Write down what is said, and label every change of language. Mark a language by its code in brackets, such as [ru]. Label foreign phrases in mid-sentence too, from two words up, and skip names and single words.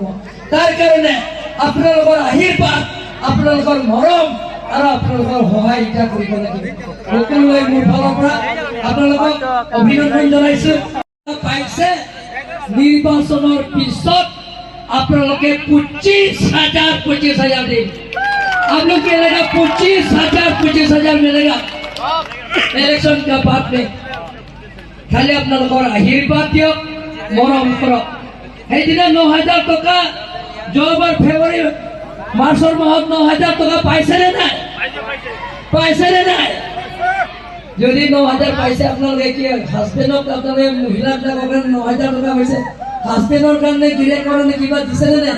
[as] তাৰ কাৰণে আপোনালোকৰ আশীৰ্বাদ, আপোনালোকৰ মৰম আৰু আপোনালোকৰ সহায় এতিয়া কৰিব লাগিব। সকলোৱে মোৰ ফালৰ পৰা আপোনালোকক অভিনন্দন জনাইছো। পাইছে নিৰ্বাচনৰ পিছত আপোনালোকে 25,000 দিন। [hi] आप लोग मिलेगा 25,000 मिलेगा इलेक्शन का बाद में। [as] खाली আপোনালোকৰ আশীৰ্বাদ দিয়ক, মৰম কৰক। সেইদিনা 9,000 টকা যোৱাবাৰ ফেব্ৰুৱাৰী মাৰ্চৰ মাহত 9,000 টকা পাইছেনে নাই? পাইছেনে নাই? যদি 9,000 পাইছে আপোনালোকে কি হাজবেণ্ডক আপোনালোকে মহিলাবিলাকৰ কাৰণে 9,000 টকা পাইছে, হাজবেণ্ডৰ কাৰণে গিৰেকৰ কাৰণে কিবা দিছেনে নাই?